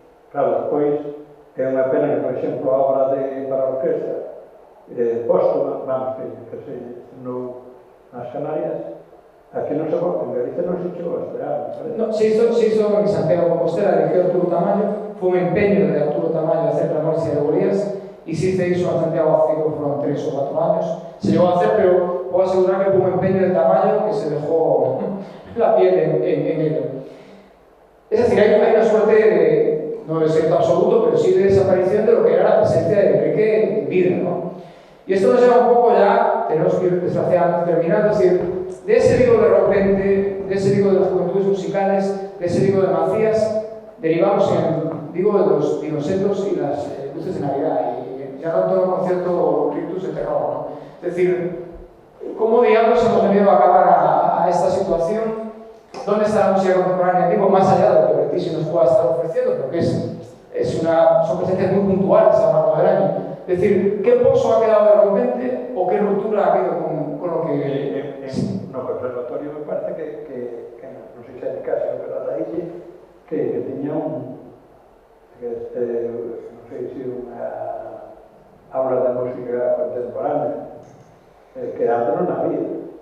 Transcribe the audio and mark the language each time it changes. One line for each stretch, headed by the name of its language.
Galician: Claro, despois é unha pena que, por exemplo, a obra para a orquesta póstuma, vamos, que se estrenou nas Canarias, aquí non se pode, en Galicia non se chegou a estrear.
Spanish: No, se hizo en Santiago de Compostela, dirigió Arturo Tamayo, fue un empeño de Arturo Tamayo hacer Ramón y Alegorías, y sí se hizo en Santiago hace, fueron 3 o 4 años. Se llegó a hacer, pero puedo asegurar que fue un empeño de Tamayo que se dejó la piel en ello. Es decir, hay una suerte de, no de secreto absoluto, pero sí de desaparición de lo que era la presencia de Enrique en vida, ¿no? Y esto nos lleva un poco ya, tenemos que ir desgraciadamente terminando, es decir, de ese Vigo de repente, de ese Vigo de las juventudes musicales, de ese Vigo de Macías, derivamos en Vigo de los dinosetos y las luces de Navidad, y ya no todo el concierto rictus de terror, ¿no? Es decir, ¿cómo, digamos, hemos venido a acabar a esta situación? ¿Dónde está la música contemporánea en Vigo, más allá de lo que Vertice nos pueda estar ofreciendo? Porque son presencias muy puntuales a lo largo del año. Es decir, ¿qué pozo ha quedado de repente o qué ruptura ha habido con lo que...
Galician: No conservatorio me parece que non sei se é de casa, pero da ille, que tiña non sei se unha aula de música contemporánea, que antes non había.